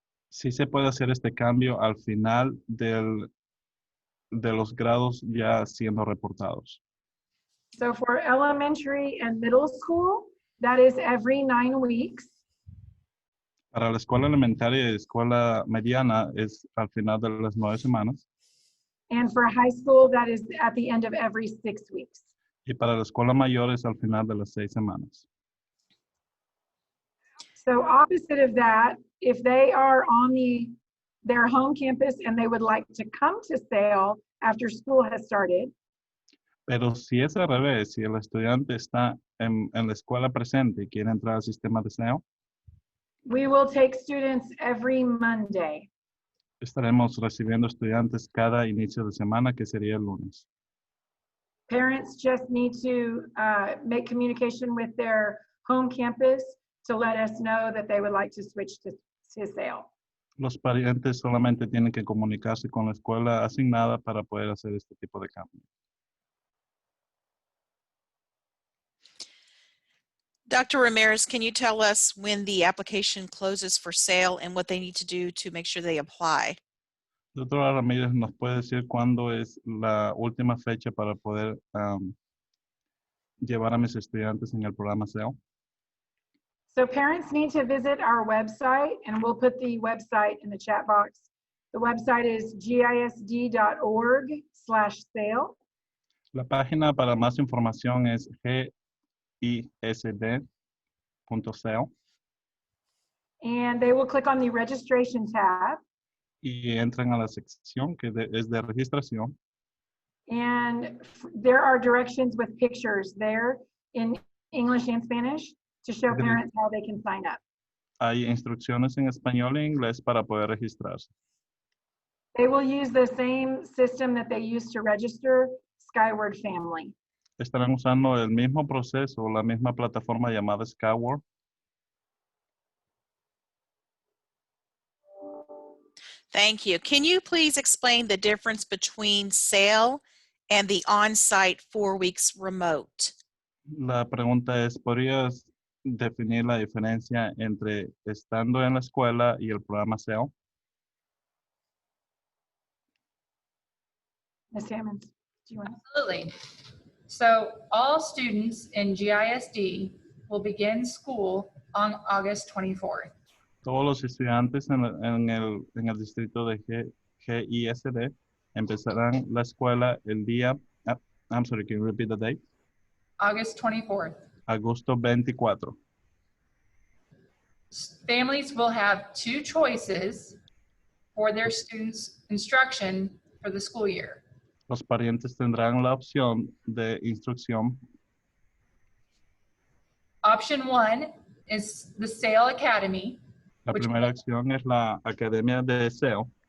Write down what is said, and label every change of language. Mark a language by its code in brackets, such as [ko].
[es] Sí se puede hacer este cambio al final de los grados ya siendo reportados. [en] So for elementary and middle school, that is every 9 weeks. [es] Para la escuela elementaria y escuela mediana es al final de las 9 semanas. [en] And for high school, that is at the end of every 6 weeks. [es] Y para la escuela mayor es al final de las 6 semanas. [en] So opposite of that, if they are on their home campus and they would like to come to SAIL after school has started, [es] Pero si es al revés, si el estudiante está en la escuela presente y quiere entrar al sistema de SEO, [en] we will take students every Monday. [es] estaremos recibiendo estudiantes cada inicio de semana, que sería el lunes. [en] Parents just need to make communication with their home campus to let us know that they would like to switch to SAIL. [es] Los parientes solamente tienen que comunicarse con la escuela asignada para poder hacer este tipo de cambio. [en] Dr. Ramirez, can you tell us when the application closes for SAIL and what they need to do to make sure they apply? [es] Doctora Ramírez, ¿nos puede decir cuándo es la última fecha para poder llevar a mis estudiantes en el programa SEO? [en] So parents need to visit our website, and we'll put the website in the chat box. The website is gisd.org/SAIL. [es] La página para más información es gisd.co [en] And they will click on the registration tab, [es] y entran a la sección que es de registración. [en] and there are directions with pictures there in English and Spanish to show parents how they can sign up. [es] Hay instrucciones en español e inglés para poder registrarse. [en] They will use the same system that they use to register Skyward Family. [es] Estarán usando el mismo proceso, la misma plataforma llamada Skyward. [en] Thank you. Can you please explain the difference between SAIL and the on-site 4 weeks remote? [es] La pregunta es, ¿podrías definir la diferencia entre estando en la escuela y el programa SEO? [en] Ms. Hammond, do you want to? Absolutely. So all students in GISD will begin school on August 24th. [es] Todos los estudiantes en el distrito de GISD empezarán la escuela el día, [en] I'm sorry, can you repeat the date? August 24th. [es] Agosto 24. [en] Families will have 2 choices for their students' instruction for the school year. [es] Los parientes tendrán la opción de instrucción. [en] Option 1 is the SAIL Academy, [es] La primera opción es la Academia de SEO,